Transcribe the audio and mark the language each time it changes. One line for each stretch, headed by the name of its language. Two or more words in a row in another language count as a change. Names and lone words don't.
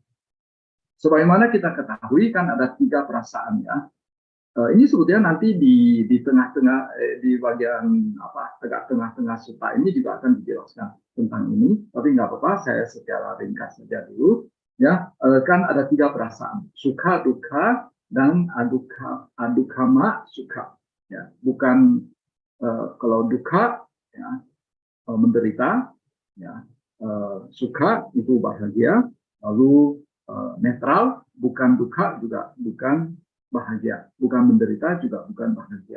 Indonesian: Sebagaimana kita ketahui kan ada 3 perasaan, ya. Ini sebetulnya nanti di tengah-tengah di bagian tengah-tengah suta ini juga akan dijelaskan tentang ini, tapi nggak apa-apa, saya secara ringkas saja dulu, ya. Kan ada 3 perasaan,
Pali: sukha, dukkha, dan adukama sukha,
Indonesian: ya. Bukan kalau dukkha, ya, menderita, ya, sukha itu bahagia, lalu netral, bukan dukkha juga bukan bahagia, bukan menderita juga bukan bahagia.